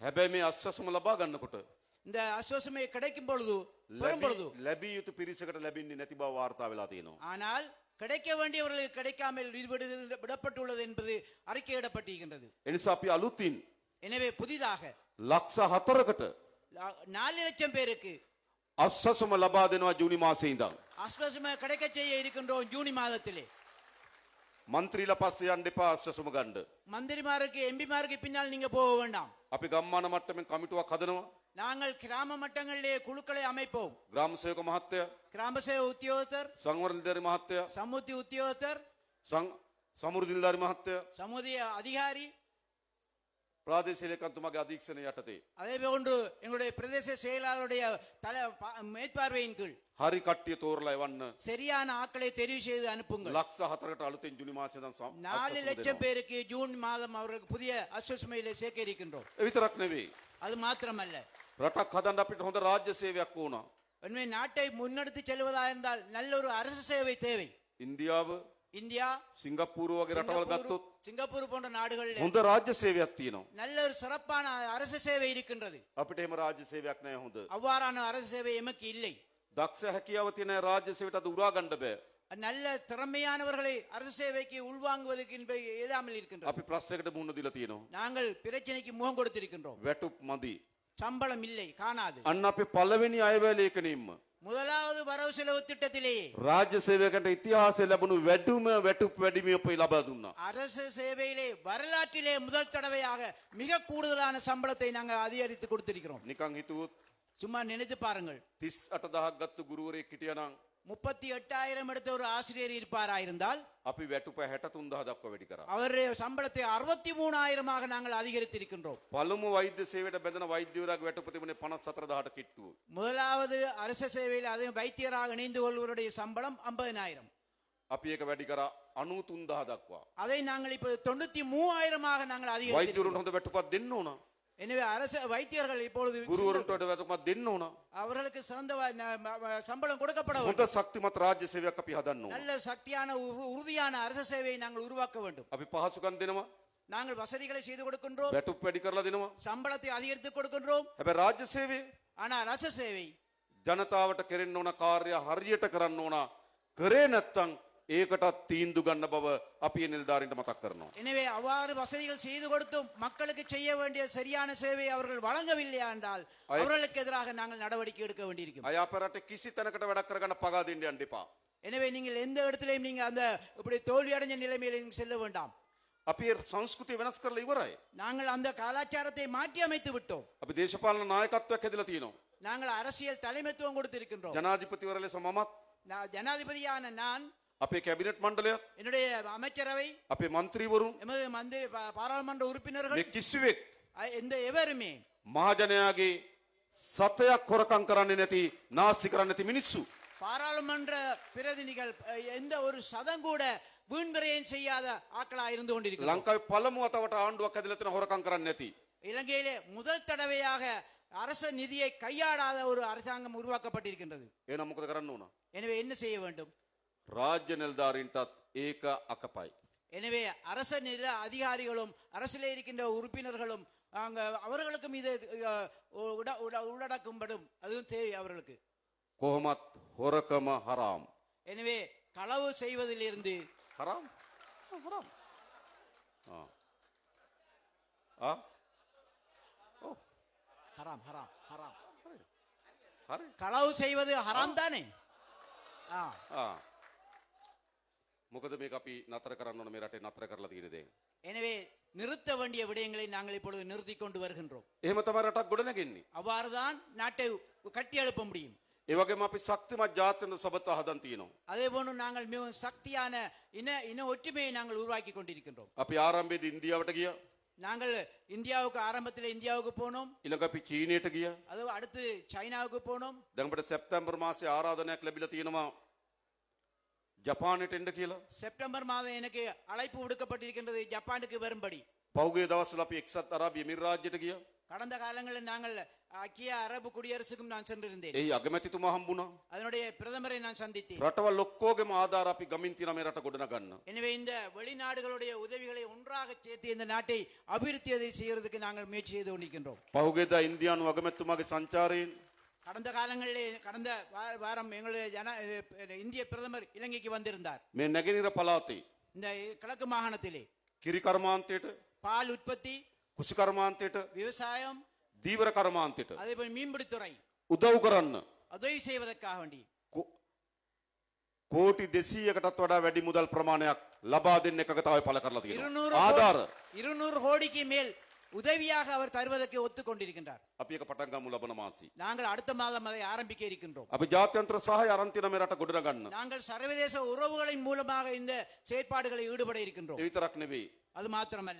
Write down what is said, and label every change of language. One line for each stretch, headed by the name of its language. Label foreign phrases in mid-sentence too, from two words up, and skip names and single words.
Sinhala: හැබැයි මේ අස්වැසුම ලබා ගන්නකොට
Tamil: இந்த அஸ்வாசமை கிடைக்கும் பொழுது, பெறும் பொழுது,
Sinhala: ලැබිය යුතු පිරිසකට ලැබෙන්නේ නැති බව වාර්තා වෙලා තියෙනවා.
Tamil: ஆனால் கிடைக்க வேண்டியவர்களுக்கு கிடைக்காமல் விடப்பட்டுள்ளது என்பது அறிக்கையிடப்பட்டிருக்கின்றது.
Sinhala: එනිසා අපි අලුතින්
Tamil: எனவே புதிதாக
Sinhala: ලක්ෂ 4කට
Tamil: 4 லட்சம் பேருக்கு
Sinhala: අස්වැසුම ලබා දෙනවා ජූනි මාසයේ ඉඳන්.
Tamil: அஸ்வாசம கிடைக்க செய்ய இருக்கின்றோம் ஜூனி மாதத்திலே.
Sinhala: මන්ත්‍රීලා පස්සේ යන්න එපා අස්වැසුම ගන්න.
Tamil: மந்திரிமாருக்கு எம்பிமாருக்கு பின்னால் நீங்க போக வேண்டாம்.
Sinhala: අපි ගම්මාන මට්ටමින් කමිටුවක් හදනවා.
Tamil: நாங்கள் கிராம மட்டங்களிலே குழுக்களை அமைப்போம்.
Sinhala: ග්‍රාම සේවක මහත්තයා,
Tamil: கிராம சேவை உத்தியோகத்தர்,
Sinhala: සංවර්ධන නිලධාරි මහත්තයා,
Tamil: சமுத்தி உத்தியோகத்தர்,
Sinhala: සමෘද්ධි නිලධාරි මහත්තයා,
Tamil: சமுதிய அதிகாரி,
Sinhala: ප්‍රාදේශීය ලේකම්තුමාගේ අධීක්ෂණය යටතේ
Tamil: அதே போன்று எங்களுடைய பிரதேச செயலாளருடைய மேற்பார்வையின் கீழ்
Sinhala: හරි කට්ටිය තෝරලා එවන්න.
Tamil: சரியான ஆட்களை தெரிவு செய்து அனுப்புங்கள்.
Sinhala: ලක්ෂ 4කට අලුතෙන් ජූනි මාසයේ ඉඳන්
Tamil: 4 லட்சம் பேருக்கு ஜூன் மாதம் அவர்களுக்கு புதிய அஸ்வசுமையிலே சேர்க்க இருக்கின்றோம்.
Sinhala: ඒ විතරක් නෙවෙයි.
Tamil: அது மாத்திரமல்ல,
Sinhala: රටක් හදන්න අපිට හොඳ රාජ්‍ය සේවයක් ඕන.
Tamil: உண்மை நாட்டை முன்னெடுத்து செல்வதாக இருந்தால் நல்ல ஒரு அரசு சேவை தேவை.
Sinhala: ඉන්දියාව,
Tamil: இந்தியா,
Sinhala: සිංගප්පූරු වගේ රටවල් ගත්තොත්
Tamil: சிங்கப்பூர் போன்ற நாடுகளில்
Sinhala: හොඳ රාජ්‍ය සේවයක් තියෙනවා.
Tamil: நல்ல ஒரு சிறப்பான அரசு சேவை இருக்கின்றது.
Sinhala: අපිට එහෙම රාජ්‍ය සේවයක් නැහැ හොඳ.
Tamil: அவ்வாறான அரசு சேவை எமக்கு இல்லை.
Sinhala: දක්ෂ හැකියාව තියෙන රාජ්‍ය සේවයට අද උරා ගන්න බෑ.
Tamil: நல்ல திறமையானவர்களை அரசு சேவைக்கு உள்வாங்குவதற்கு இயலாமல் இருக்கின்றோம்.
Sinhala: අපි ප්‍රශ්නයකට මුහුණ දීලා තියෙනවා.
Tamil: நாங்கள் பிரச்சனைக்கு முகம் கொடுத்திருக்கின்றோம்.
Sinhala: වැටුප් මදි.
Tamil: சம்பளம் இல்லை, காணாது.
Sinhala: අන්න අපේ පළවෙනි අයවැය ලේඛනයෙන්ම
Tamil: முதலாவது வரவு செலவு திட்டத்திலேயே
Sinhala: රාජ්‍ය සේවකයන්ට ඉතිහාසයේ ලැබුණු වැඩිම වැටුප් වැඩිමිය අපේ ලබා දුන්නා.
Tamil: அரசு சேவையிலே வரலாற்றிலே முதல் தடவையாக மிக கூடுதலான சம்பளத்தை நாங்கள் அதிகரித்து கொடுத்திருக்கிறோம்.
Sinhala: නිකන් හිතුවොත්
Tamil: சும்மா நினைத்து பாருங்கள்,
Sinhala: 38000ක් ගත්තු ගුරුවරයෙක් හිටියානම්
Tamil: 38,000 எடுத்த ஒரு ஆசிரியர் இருப்பாராயிருந்தால்
Sinhala: අපි වැටුප 63000 දක්වා වැඩි කරා.
Tamil: அவருடைய சம்பளத்தை 63,000 நாங்கள் அதிகரித்திருக்கின்றோம்.
Sinhala: පළමු වෛද්‍ය සේවයට බැඳෙන වෛද්‍යවරයාගේ වැටුප තිබුණේ 54000ට කිට්ටුව.
Tamil: முதலாவது அரசு சேவையில் அது வைத்தியராக இணைந்து கொள்வருடைய சம்பளம் 50,000.
Sinhala: අපි ඒක වැඩි කරා 93000 දක්වා.
Tamil: அதை நாங்கள் இப்போ 93,000 நாங்கள் அதிகரித்திருக்கிறோம்.
Sinhala: වෛද්‍යවරුන්ට හොඳ වැටුපක් දෙන්න ඕන.
Tamil: எனவே அரசு வைத்தியர்கள் இப்பொழுது
Sinhala: ගුරුවරුන්ට වඩා වැටුපක් දෙන්න ඕන.
Tamil: அவர்களுக்கு சிறந்த சம்பளம் கொடுக்கப்பட
Sinhala: හොඳ
Tamil: வேண்டும்.
Sinhala: ශක්තිමත් රාජ්‍ය සේවයක් අපි හදන්න ඕන.
Tamil: நல்ல சக்தியான உறுதியான அரசு சேவையை நாங்கள் உருவாக்க வேண்டும்.
Sinhala: අපි පහසුකම් දෙනවා.
Tamil: நாங்கள் வசதிகளை செய்து கொடுக்கின்றோம்,
Sinhala: වැටුප් වැඩි කරලා දෙනවා.
Tamil: சம்பளத்தை அதிகரித்து கொடுக்கின்றோம்.
Sinhala: හැබැයි රාජ්‍ය සේවය
Tamil: ஆனா அரசு சேவை
Sinhala: ජනතාවට කෙරෙන්න ඕන කාර්ය හරියට කරන්න ඕන. කරේ නැත්තම් ඒකටත් තීන්දුව ගන්න බව අපි ඒ නිලධාරීන්ට මතක් කරනවා.
Tamil: எனவே அவ்வாறு வசதிகள் செய்து கொடுத்தும் மக்களுக்கு செய்ய வேண்டிய சரியான சேவை அவர்கள் வழங்கவில்லை என்றால் அவர்களுக்கு எதிராக நாங்கள் நடவடிக்கை எடுக்க வேண்டியிருக்கும்.
Sinhala: අය අප රටේ කිසි තැනකට වැඩක් කරගන්න පගා දෙන්න යන්න එපා.
Tamil: எனவே நீங்கள் எந்த இடத்திலையும் நீங்க அந்த இப்படி தோல்வி அடைஞ்ச நிலைமையில நீங்க செல்ல வேண்டாம்.
Sinhala: අපි ඒ සංස්කෘතිය වෙනස් කරලා ඉවරයි.
Tamil: நாங்கள் அந்த கலாச்சாரத்தை மாற்றி அமைத்து விட்டோம்.
Sinhala: අපි දේශපාලන නායකත්වයක් හැදලා තියෙනවා.
Tamil: நாங்கள் அரசியல் தலைமைத்துவம் கொடுத்திருக்கின்றோம்.
Sinhala: ජනාධිපතිවරයා ලෙස මමත්
Tamil: ஜனாதிபதியான நான்,
Sinhala: අපේ කැබිනට් මණ්ඩලයත්
Tamil: என்னுடைய அமைச்சரவை,
Sinhala: අපේ മന്ത്രിවරුන්
Tamil: எமது மந்திரி பாராளுமன்ற உறுப்பினர்கள்,
Sinhala: මේ කිසිවෙක්
Tamil: எந்த எவருமே
Sinhala: මහජනයාගේ සතයක් හොරකම් කරන්නේ නැති නාස්ති කරන්නේ නැති මිනිස්සු.
Tamil: பாராளுமன்ற பிரதிநிதிகள் எந்த ஒரு சதம் கூட வீண்விரயம் செய்யாத ஆட்களா இருந்து கொண்டிருக்கிறார்.
Sinhala: ලංකාවේ පළමු වතාවට ආණ්ඩුවක් හැදලා තියෙන හොරකම් කරන්නේ නැති.
Tamil: இலங்கையிலே முதல் தடவையாக அரசு நிதியை கையாடாத ஒரு அரசாங்கம் உருவாக்கப்பட்டிருக்கின்றது.
Sinhala: එහෙනම් මොකද කරන්න ඕන?
Tamil: எனவே என்ன செய்ய வேண்டும்?
Sinhala: රාජ්‍ය නිලධාරීන්ටත් ඒක අකපයි.
Tamil: எனவே அரச நில அதிகாரிகளும் அரசிலே இருக்கின்ற உறுப்பினர்களும் அவர்களுக்கும் இது உள்ளடக்கும்படும், அதுவும் தேவை அவர்களுக்கு.
Sinhala: කොහොමත් හොරකම හරාම්.
Tamil: எனவே களவு செய்வதிலிருந்து
Sinhala: හරාම් හරාම්
Tamil: ஹராம் ஹராம் ஹராம்
Sinhala: හරි
Tamil: களவு செய்வது ஹராம் தானே?
Sinhala: මොකද මේක අපි නතර කරන්න ඕන මේ රටේ නතර කරලා තියෙන දේ.
Tamil: எனவே நிறுத்த வேண்டிய விடயங்களை நாங்கள் இப்பொழுது நிறுத்தி கொண்டு வருகின்றோம்.
Sinhala: එහෙම තමයි රටක් ගොඩනගන්නේ.
Tamil: அவ்வாறுதான் நாட்டை கட்டி எழுப்ப முடியும்.
Sinhala: ඒ වගේම අපි ශක්තිමත් ජාත්‍යන්තර සබත හදන් තියෙනවා.
Tamil: அதே போன்று நாங்கள் மிகவும் சக்தியான இன ஒற்றுமையை நாங்கள் உருவாக்கி கொண்டிருக்கின்றோம்.
Sinhala: අපි ආරම්භයේදී ඉන්දියාවට ගියා.
Tamil: நாங்கள் இந்தியாவுக்கு ஆரம்பத்தில் இந்தியாவுக்கு போனோம்.
Sinhala: ඊළඟ අපි චීනයට ගියා.
Tamil: அது அடுத்து சைனாவுக்கு போனோம்.
Sinhala: දැන් අපිට සැප්තැම්බර් මාසේ ආරාධනයක් ලැබිලා තියෙනවා ජපානයට එන්න කියලා.
Tamil: செப்டம்பர் மாதம் எனக்கு அழைப்பு விடுக்கப்பட்டிருக்கின்றது ஜப்பானுக்கு வரும்படி.
Sinhala: පහුගිය දවස්වල අපි එක්සත් අරාබි එමිරාජ්‍යයට ගියා.
Tamil: கடந்த காலங்களில் நாங்கள் ஐக்கிய அரபு குடியரசுக்கும் நான் சென்றிருந்தேன்.
Sinhala: එයි අගමැතිතුමා හම්බුණා.
Tamil: அதனுடைய பிரதமரை நான் சந்தித்தேன்.
Sinhala: රටවල් ඔක්කොගේම ආධාර අපි ගමින් තියෙන මේ රට ගොඩනගන්න.
Tamil: எனவே இந்த வெளிநாடுகளுடைய உதவிகளை ஒன்றாக சேர்த்து இந்த நாட்டை அபிவிருத்தி செய்யறதுக்கு நாங்கள் முயற்சி செய்து கொண்டிருக்கின்றோம்.
Sinhala: පහුගියදා ඉන්දියානු අගමැතිතුමාගේ සංචාරයෙන්
Tamil: கடந்த காலங்களிலே கடந்த வாரம் எங்களுடைய இந்திய பிரதமர் இலங்கைக்கு வந்திருந்தார்.
Sinhala: මේ නැගෙනහිර පළාතේ
Tamil: இந்த கிழக்கு மாகாணத்திலே
Sinhala: කිරි කර්මාන්තයට
Tamil: பால் உற்பத்தி,
Sinhala: කුසි කර්මාන්තයට
Tamil: விவசாயம்,
Sinhala: දීවර කර්මාන්තයට
Tamil: அதே போல் மீன்பிடித்துறை
Sinhala: උදව් කරන්න
Tamil: உதவி செய்வதற்காக வேண்டி
Sinhala: කෝටි 200කටත් වඩා වැඩි මුදල් ප්‍රමාණයක් ලබා දෙන්න එකගතාවය පළ කරලා තියෙනවා.
Tamil: 200 கோடிக்கு மேல் உதவியாக அவர் தருவதற்கு ஒத்துக்கொண்டிருக்கின்றார்.
Sinhala: අපි එක පටන් ගමු ලබන මාසී.
Tamil: நாங்கள் அடுத்த மாதம் அதை ஆரம்பிக்க இருக்கின்றோம்.
Sinhala: අපි ජාත්‍යන්තර සහාය අරන් තියෙන මේ රට ගොඩනගන්න.
Tamil: நாங்கள் சர்வதேச உறவுகளின் மூலமாக இந்த செயற்பாடுகளை ஈடுபட இருக்கின்றோம்.
Sinhala: ඒ විතරක් නෙවෙයි.
Tamil: அது மாத்திரமல்ல,